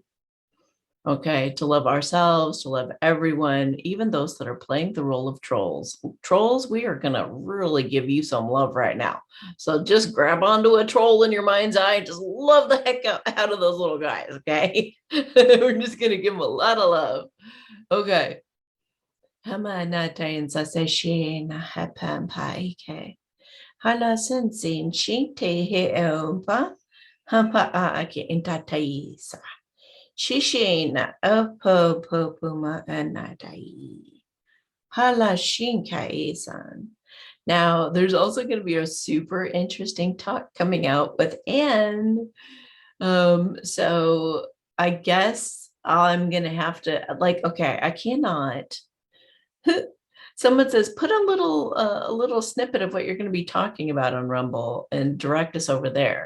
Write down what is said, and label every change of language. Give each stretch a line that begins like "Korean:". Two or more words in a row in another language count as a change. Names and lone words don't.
English: Okay, to love ourselves, to love everyone, even those that are playing the role of trolls. Trolls, we are going to really give you some love right now. So just grab onto a troll in your mind's eye and just love the heck out of those little guys, okay? We're just going to give them a lot of love. Okay. Hama na tayin sa se she na hapan pa ike. Hala sen sin shi te he pa. Hampa a ake intataisa. Shishina upo popuma anadai. Hala shinkai-san. Now, there's also going to be a super interesting talk coming out with Anne. So I guess I'm going to have to, okay, I cannot. Someone says, put a little snippet of what you're going to be talking about on Rumble and direct us over there.